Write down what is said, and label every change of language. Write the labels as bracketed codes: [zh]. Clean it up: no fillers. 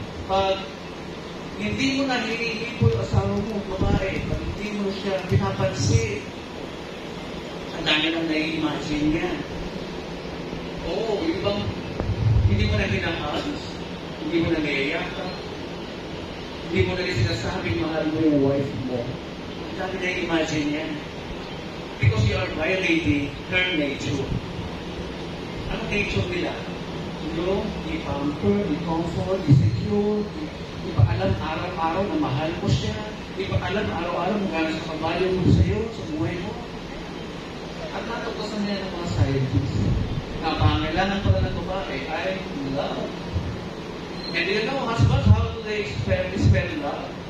[tl] Pag hindi mo na hinihingi po yung asawa mo, babae, pag hindi mo na siya pinapansin, ang dami nang nai-imagine niya. Oo, yung bang hindi mo na hinahas, hindi mo na naiyakan, hindi mo na rin sinasabing mahal mo yung wife mo. Ang dami nai-imagine niya. [en] Because you are violating her nature. [tl] Ano nature nila? Yung i-pamper, i-comfort, i-secure, ipaalam araw-araw na mahal mo siya, ipaalam araw-araw kung gano'n sa kabayo mo sa'yo, sa buhay mo. At natuklasan niya ng mga scientists na pangailangan pala ng babae ay love. [en] And you know, husbands, how do they spell love?